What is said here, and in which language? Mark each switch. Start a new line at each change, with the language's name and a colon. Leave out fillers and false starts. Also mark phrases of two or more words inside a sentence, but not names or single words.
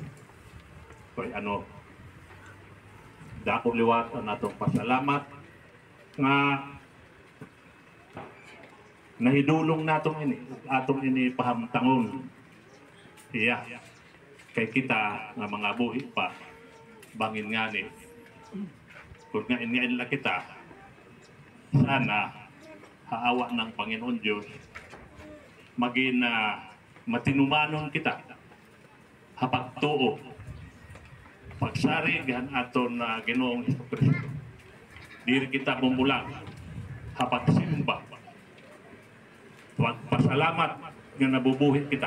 Waray: Kay dako liwat ang atong pasalamat nga nahidulong naton ini, atong ini pahamtangon. Iya, kay kita nga mga buhi pa, bangin nga ni, kung nga ingain lang kita, sana haawa ng Panginoon Diyos, maging matinumanon kita, hapagtuo, pagsari gan aton na Ginoong Jesucristo. Diri kita bumulang, hapagsimba, pagpasalamat nga nabubuhi kita.